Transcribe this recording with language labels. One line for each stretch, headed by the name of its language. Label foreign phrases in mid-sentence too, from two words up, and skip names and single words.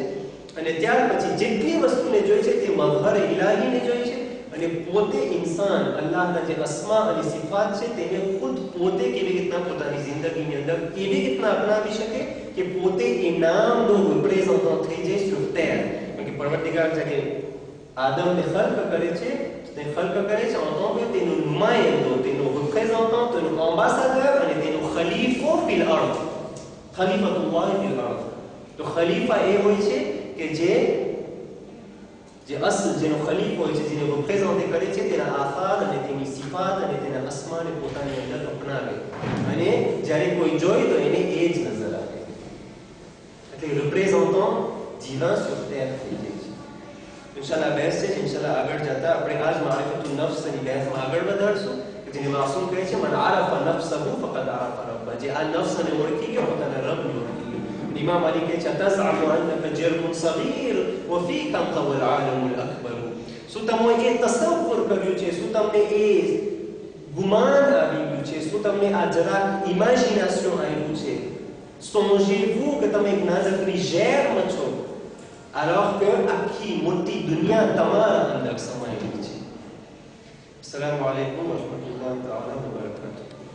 Gujarati: અને ત્યાર પછી જેટલી વસ્તુને જોઈ છે તે મઝહર ઇલાહીને જોઈ છે, અને પોતે ઇન્સાન અલ્લાહના જે અસ્મા અને સિફાત છે તેને ખુદ પોતે કેવી રીતના પોતાની જિંદગીની અંદર કેવી રીતના અપનાવી શકે કે પોતે એ નામનો રિપ્રેઝન્ટન્ટ થઈ જાય
French: sur terre.
Gujarati: કારણ કે પરવરદિગાર જ્યારે આદમને ખલ્ક કરે છે, તે ખલ્ક કરે છે
French: en tant que
Gujarati: તેનો નુમાયંદો, તેનો રિપ્રેઝન્ટન્ટ, તેનો એમ્બેસેડર અને તેનો ખલીફો
Arabic: في الأرض, خليفة الله في الأرض.
Gujarati: તો ખલીફા એ હોય છે કે જે અસલ જેનો ખલીફ હોય છે, જેને રિપ્રેઝન્ટ કરે છે, તેના આફાર અને તેની સિફાત અને તેના અસ્માને પોતાની અંદર અપનાવે, અને જ્યારે કોઈ જોઈ તો એને એ જ નજર આવે. એટલે રિપ્રેઝન્ટન્ટ જીવન
French: sur terre
Gujarati: થઈ જાય છે. ઇન્શાલ્લાહ બહેસ છે, ઇન્શાલ્લાહ આગળ જતા આપણે આજ મારિફતુન નફ્સની બહેસમાં આગળ વધારશું, કે જેને માસૂમ કહે છે
Arabic: من عرف نفسه فقد عرف ربه.
Gujarati: જે આ નફ્સને ઓળખી ગયો, પોતાના રબને ઓળખી ગયો. ઇમામ અલી કહે છે
Arabic: تزعم أنك جرم صغير وفيك انطوى العالم الأكبر.
Gujarati: શું તમે એ તસવ્વુર કર્યું છે, શું તમને એ ગુમાન આવી ગયું છે, શું તમને આ જરાક ઇમેજિનેશન આવ્યું છે, સોંજેવું કે તમે એક નાનકડી ઝેરમાં છો,
French: alors que
Gujarati: આખી મોટી દુનિયા તમારા અંદર સમાયેલી છે.
Arabic: السلام عليكم ورحمة الله تعالى وبركاته.